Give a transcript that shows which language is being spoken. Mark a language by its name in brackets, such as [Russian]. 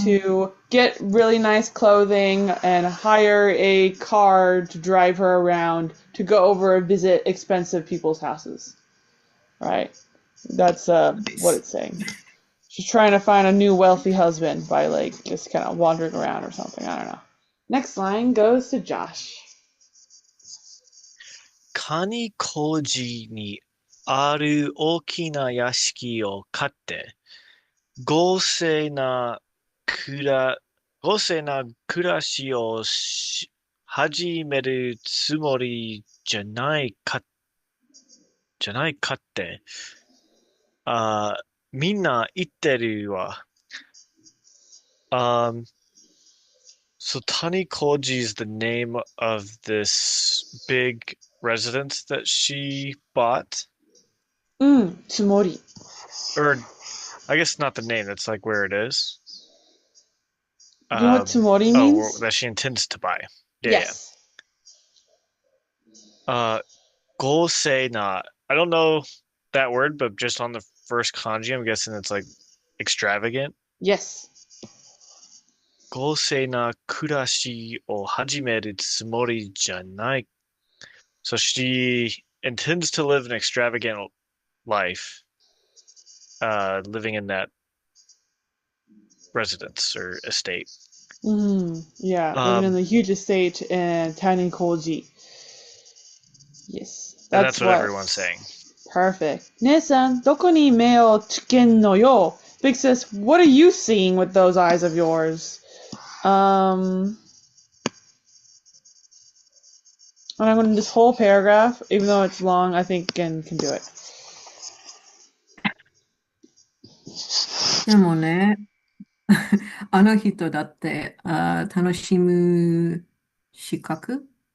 [English] to get really nice clothing and hire a car to drive her around to go over and visit expensive people's houses. Right? That's what it's saying. She's trying to find a new wealthy husband by like just kind of wandering around or something. I don't know. Next line goes to Josh. [Japanese] 上小路にある大きな屋敷を買って、豪勢な暮ら、豪勢な暮らしを始めるつもりじゃないかって、みんな言ってるわ。 [English] Um, so Tanikoji is the name of this big residence that she bought. Tsumori. Or I guess not the name, that's like where it is. Do you know what tsumori means? That she intends to buy. Yeah, yeah. Yes. Uh, Gosei I don't know that word, but just on the first kanji, I'm guessing it's like extravagant. Yes. [Japanese] 豪勢な暮らしを始めるつもりじゃない。 [English] So she intends to live an extravagant life, living in that residence or estate. Yeah, living in Um, the huge estate in Tiny Koji. Yes, and that's that's what what. everyone's saying. Perfect. [Japanese] 姉さん、どこに目をつけんのよ? [English] Big sis, what are you seeing with those eyes of yours? And I'm going to this whole paragraph, even though it's long, I think Gen can do it. [Japanese] でもね、あの人だって、楽しむ資格